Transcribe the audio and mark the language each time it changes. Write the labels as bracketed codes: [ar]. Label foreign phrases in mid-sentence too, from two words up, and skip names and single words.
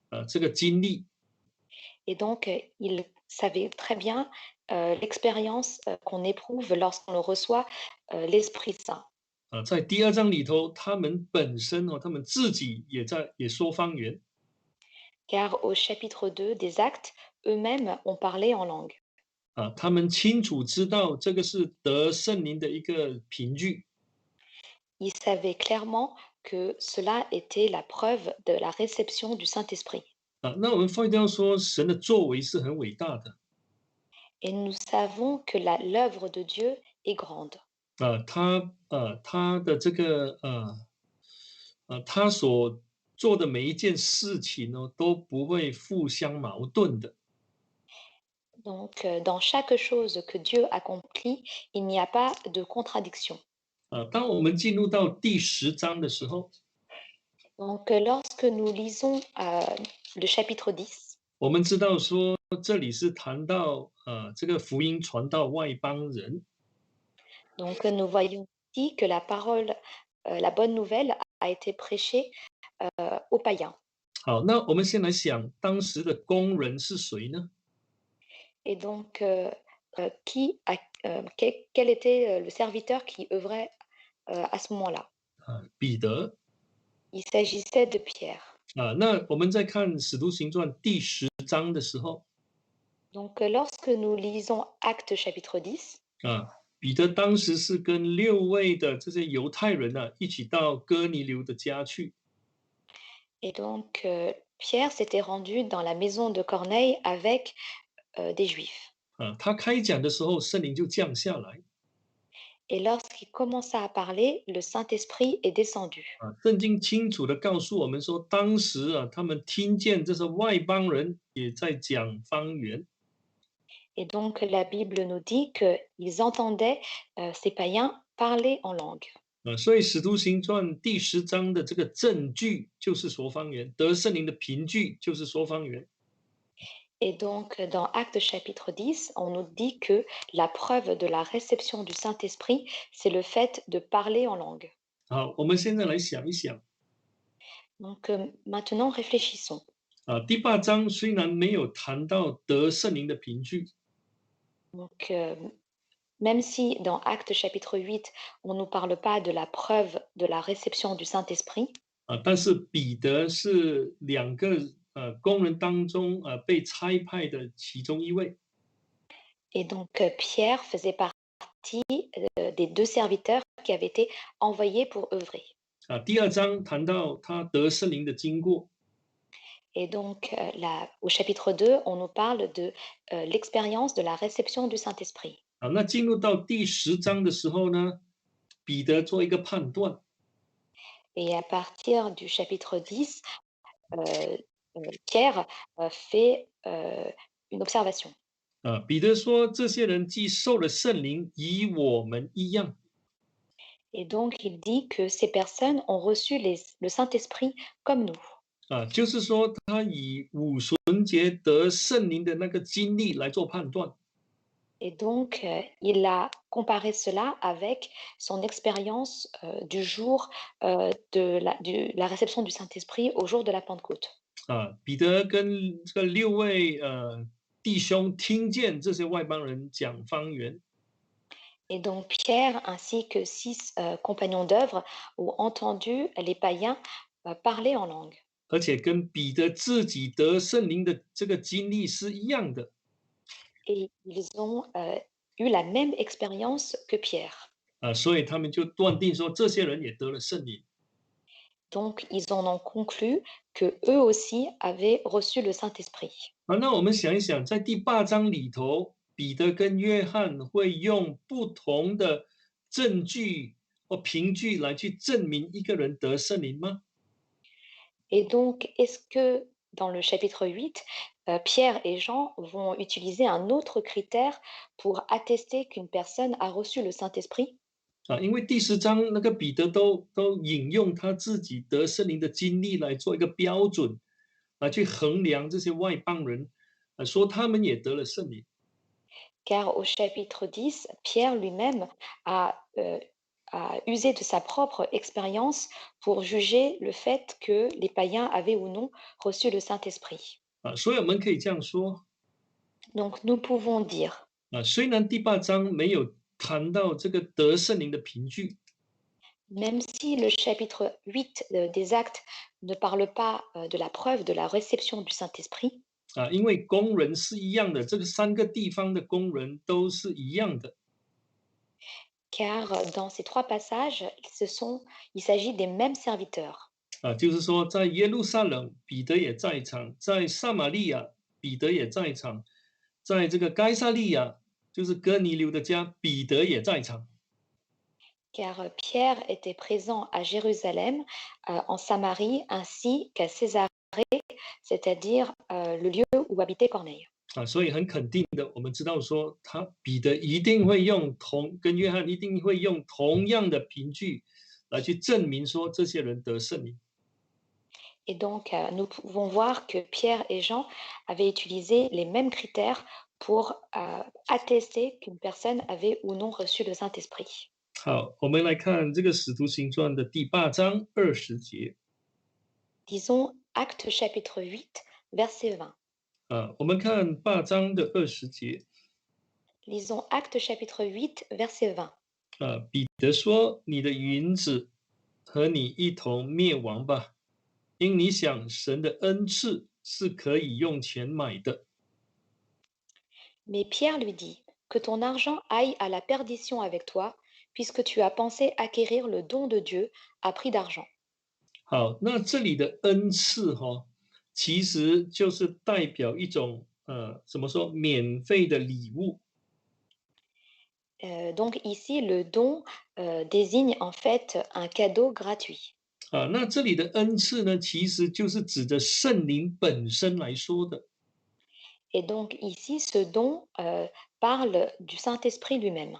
[fr] Et donc, ils savaient très bien l'expérience qu'on éprouve lorsqu'on le reçoit l'Esprit Saint. [zh] 在第二章里头，他们本身他们自己也说方言 [fr] Car au chapitre 2 des Actes, eux-mêmes ont parlé en langue. [zh] 他们清楚知道这个是得圣灵的一个凭据 [fr] Ils savaient clairement que cela était la preuve de la réception du Saint-Esprit. [zh] 那我们发现到说，神的作为是很伟大的 [fr] Et nous savons que l'œuvre de Dieu est grande. [zh] 他的这个他所做的每一件事情呢，都不会互相矛盾的 [fr] Donc, dans chaque chose que Dieu accomplit, il n'y a pas de contradiction. [zh] 当我们进入到第10章的时候， [fr] Donc, lorsque nous lisons le chapitre 10, [zh] 我们知道说这里是谈到这个福音传到外邦人 [fr] donc nous voyons ici que la parole, la bonne nouvelle a été prêchée aux païens. [zh] 好，那我们先来想当时的工人是谁呢？ [fr] Et donc, quel était le serviteur qui œuvrait à ce moment-là? [zh] 彼得 [fr] Il s'agissait de Pierre. [zh] 那我们在看《使徒行传》第10章的时候 [fr] Donc, lorsque nous lisons Actes chapitre 10, [zh] 彼得当时是跟6位的这些犹太人一起到哥尼流的家去 [fr] et donc Pierre s'était rendu dans la maison de Corneille avec des Juifs. [zh] 他开讲的时候，圣灵就降下来 [fr] Et lorsqu'il commença à parler, le Saint-Esprit est descendu. [zh] 圣经清楚的告诉我们说，当时他们听见这些外邦人也在讲方言 [fr] Et donc la Bible nous dit qu'ils entendaient ces païens parler en langue. [zh] 所以《使徒行传》第10章的这个证据就是说方言，得圣灵的凭据就是说方言。 [fr] Et donc, dans Actes chapitre 10, on nous dit que la preuve de la réception du Saint-Esprit, c'est le fait de parler en langue. [zh] 好，我们现在来想一想 [fr] Donc, maintenant, réfléchissons. [zh] 第8章虽然没有谈到得圣灵的凭据 [fr] Donc, même si dans Actes chapitre 8, on ne nous parle pas de la preuve de la réception du Saint-Esprit, [zh] 但是彼得是2个工人当中被差派的其中一位 [fr] et donc Pierre faisait partie des deux serviteurs qui avaient été envoyés pour œuvrer. [zh] 第2章谈到他得圣灵的经过 [fr] Et donc, au chapitre 2, on nous parle de l'expérience de la réception du Saint-Esprit. [zh] 那进入到第10章的时候呢，彼得做一个判断 [fr] Et à partir du chapitre 10, Pierre fait une observation. [zh] 彼得说这些人既受了圣灵，与我们一样 [fr] Et donc, il dit que ces personnes ont reçu le Saint-Esprit comme nous. [zh] 就是说他以五旬节得圣灵的那个经历来做判断 [fr] Et donc, il a comparé cela avec son expérience du jour de la réception du Saint-Esprit au jour de la Pentecôte. [zh] 彼得跟这个6位弟兄听见这些外邦人讲方言 [fr] Et donc, Pierre ainsi que 6 compagnons d'œuvre ont entendu les païens parler en langue. [zh] 而且跟彼得自己得圣灵的这个经历是一样的 [fr] Et ils ont eu la même expérience que Pierre. [zh] 所以他们就断定说这些人也得了圣灵 [fr] Donc, ils en ont conclu que eux aussi avaient reçu le Saint-Esprit. [zh] 那我们想一想，在第8章里头，彼得跟约翰会用不同的证据或凭据来去证明一个人得圣灵吗？ [fr] Et donc, est-ce que dans le chapitre 8, Pierre et Jean vont utiliser un autre critère pour attester qu'une personne a reçu le Saint-Esprit? [zh] 因为第10章那个彼得都引用他自己得圣灵的经历来做一个标准，来去衡量这些外邦人，说他们也得了圣灵。 [fr] Car au chapitre 10, Pierre lui-même a usé de sa propre expérience pour juger le fait que les païens avaient ou non reçu le Saint-Esprit. [zh] 所以我们可以这样说， [fr] Donc nous pouvons dire [zh] 虽然第八章没有谈到这个得圣灵的凭据， [fr] Même si le chapitre 8 des Actes ne parle pas de la preuve de la réception du Saint-Esprit, [zh] 因为工人是一样的，这个3个地方的工人都是一样的。 [fr] car dans ces trois passages, il s'agit des mêmes serviteurs. [zh] 就是说在耶路撒冷彼得也在场，在撒玛利亚彼得也在场，在这个该撒利亚就是哥尼流的家彼得也在场。 [fr] Car Pierre était présent à Jérusalem, en Samarie, ainsi qu'à Césarée, c'est-à-dire le lieu où habitait Corneille. [zh] 所以很肯定的，我们知道说彼得一定会跟约翰一定会用同样的凭据来去证明说这些人得圣灵。 [fr] Et donc, nous pouvons voir que Pierre et Jean avaient utilisé les mêmes critères pour attester qu'une personne avait ou non reçu le Saint-Esprit. [zh] 好，我们来看这个《使徒行传》的第8章20节。 [fr] Disons Actes chapitre 8, verset 20. [zh] 我们看8章的20节。 [fr] Lisons Actes chapitre 8, verset 20. [zh] 彼得说：“你的云子和你一同灭亡吧，因你想神的恩赐是可以用钱买的。” [fr] Mais Pierre lui dit, que ton argent aille à la perdition avec toi, puisque tu as pensé acquérir le don de Dieu à prix d'argent. [zh] 好，那这里的恩赐其实就是代表一种怎么说免费的礼物。 [fr] Donc ici, le don désigne en fait un cadeau gratuit. [zh] 那这里的恩赐呢，其实就是指着圣灵本身来说的。 [fr] Et donc ici, ce don parle du Saint-Esprit lui-même.